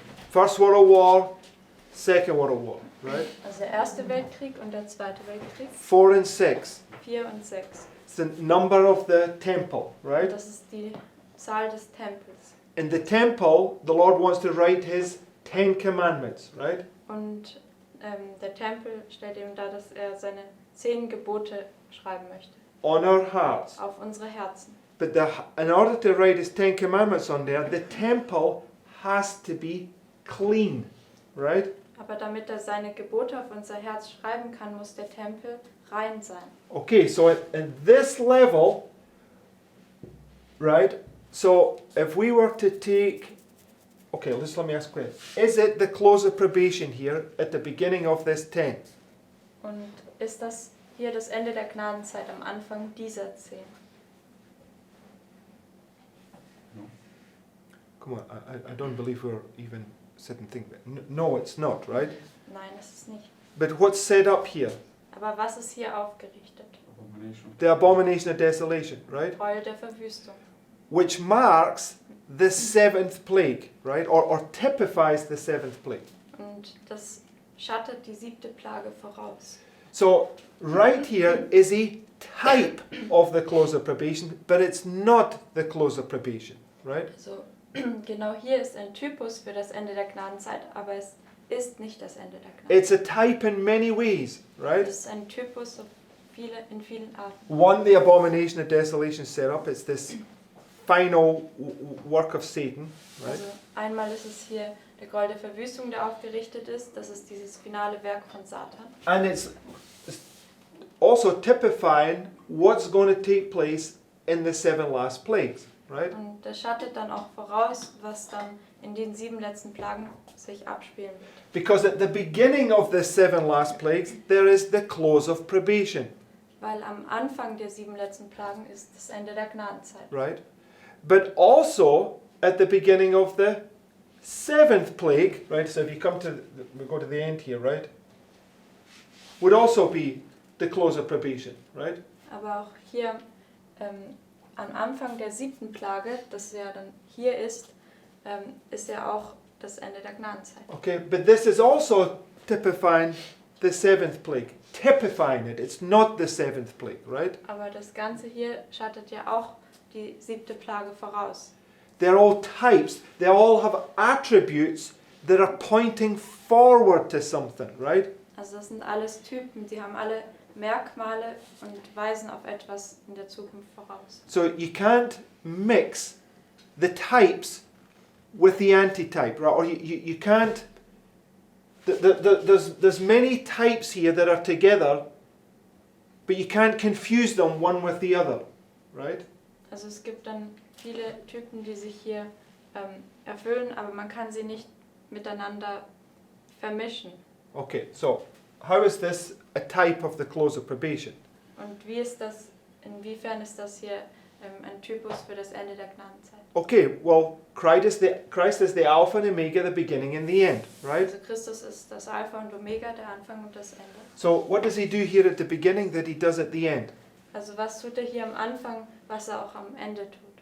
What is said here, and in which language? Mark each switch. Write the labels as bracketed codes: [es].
[en] First World War, Second World War, right? [de] Also der Erste Weltkrieg und der Zweite Weltkrieg, [en] 4 and 6. [de] 4 und 6. [en] It's the number of the temple, right? [de] Das ist die Zahl des Tempels. [en] In the temple, the Lord wants to write His 10 commandments, right? [de] Und der Tempel stellt eben dar, dass er seine 10 Gebote schreiben möchte. [en] On our hearts. [de] Auf unsere Herzen. [en] But in order to write His 10 commandments on there, the temple has to be clean, right? [de] Aber damit er seine Gebote auf unser Herz schreiben kann, muss der Tempel rein sein. [en] Okay, so at this level, right? So if we were to take, okay, let me ask a question. Is it the close of probation here at the beginning of this 10? [de] Und ist das hier das Ende der Gnadenzeit am Anfang dieser 10? [en] Come on, I don't believe we're even sitting thinking that. No, it's not, right? [de] Nein, das ist nicht. [en] But what's set up here? [de] Aber was ist hier aufgerichtet? [en] The abomination of desolation, right? [de] Gräuel der Verwüstung. [en] Which marks the 7th plague, right? Or typifies the 7th plague. [de] Und das schattet die 7. Plage voraus. [en] So right here is a type of the close of probation, but it's not the close of probation, right? [de] Also genau hier ist ein Typus für das Ende der Gnadenzeit, aber es ist nicht das Ende der Gnadenzeit. [en] It's a type in many ways, right? [de] Es ist ein Typus auf in vielen Arten. [en] One, the abomination of desolation set up. It's this final work of Satan, right? [de] Also einmal ist es hier der Gräuel der Verwüstung, der aufgerichtet ist. Das ist dieses finale Werk von Satan. [en] And it's also typifying what's going to take place in the 7 last plagues, right? [de] Und das schattet dann auch voraus, was dann in den 7 letzten Plagen sich abspielen wird. [en] Because at the beginning of the 7 last plagues, there is the close of probation, [de] Weil am Anfang der 7 letzten Plagen ist das Ende der Gnadenzeit. [en] right? But also at the beginning of the 7th plague, right? So if you come to, we go to the end here, right? Would also be the close of probation, right? [de] Aber auch hier am Anfang der 7. Plage, das ja dann hier ist ja auch das Ende der Gnadenzeit. [en] Okay, but this is also typifying the 7th plague. Typifying it. It's not the 7th plague, right? [de] Aber das Ganze hier schattet ja auch die 7. Plage voraus. [en] They're all types. They all have attributes that are pointing forward to something, right? [de] Also das sind alles Typen, die haben alle Merkmale und weisen auf etwas in der Zukunft voraus. [en] So you can't mix the types with the antitype, right? Or you can't. There's many types here that are together, but you can't confuse them one with the other, right? [de] Also es gibt dann viele Typen, die sich hier erfüllen, aber man kann sie nicht miteinander vermischen. [en] Okay, so how is this a type of the close of probation? [de] Und wie ist das, inwiefern ist das hier ein Typus für das Ende der Gnadenzeit? [en] Okay, well, Christ is the Alpha and Omega, the beginning and the end, right? [de] Also Christus ist das Alpha und Omega, der Anfang und das Ende. [en] So what does he do here at the beginning that he does at the end? [de] Also was tut er hier am Anfang, was er auch am Ende tut?